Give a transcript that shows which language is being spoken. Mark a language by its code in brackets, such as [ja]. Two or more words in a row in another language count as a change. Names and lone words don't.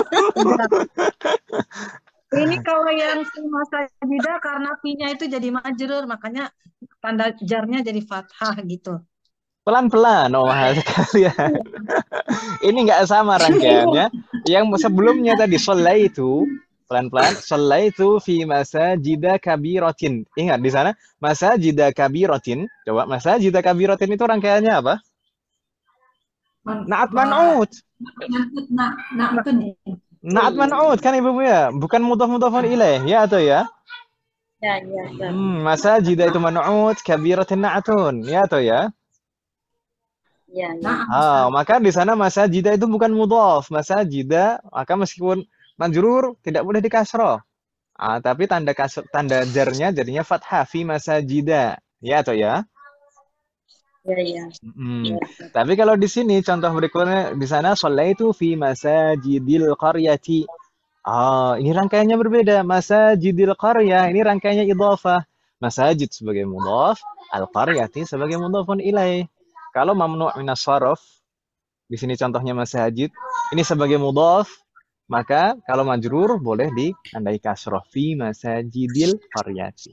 [id] Ini kalau yang [ar] في مساجدَ [id] karena fi-nya itu jadi majrur, makanya tanda jarnya jadi fathah gitu. Pelan-pelan sekalian. Ini enggak sama rangkaiannya. Yang sebelumnya tadi shallaitu Pelan-pelan. [ar] صليتُ في مساجدَ كبيرةٍ. [id] Ingat di sana [ar] مساجدَ كبيرةٍ. [id] Coba [ar] مساجدَ كبيرةٍ [id] itu rangkaiannya apa? [ar] نعت منعوت. [id] Na'tun ya. [ar] نعت منعوت [id] kan Ibu ya? Bukan mudhaf- [ar] مضافٌ إليه [id] ya atau ya? Ya, ya, Ustaz. Masajida itu man'ut, [ar] كبيرةٍ نعتٌ [id] ya atau ya? Ya, ya. Na'am. Maka di sana masajida itu bukan mudhaf. Masajida, maka meskipun majrur tidak boleh dikasroh. Tapi tanda jarnya jadinya fathah [ar] في مساجدَ. [id] Ya atau ya? Ya, ya. Hmm. Tapi kalau di sini contoh berikutnya di sana [ar] صليتُ في مساجدِ القريةِ. [id] Ini rangkaiannya berbeda. [ar] مساجدِ القرية [id] ini rangkaiannya idhafah. Masajid sebagai mudhaf, al-qaryati sebagai [ar] مضافٌ إليه. [id] Kalau [ar] ممنوع من الصرف, [id] di sini contohnya masajid, ini sebagai mudhaf, maka kalau majrur boleh ditandai kasroh [ar] في مساجدِ القريةِ.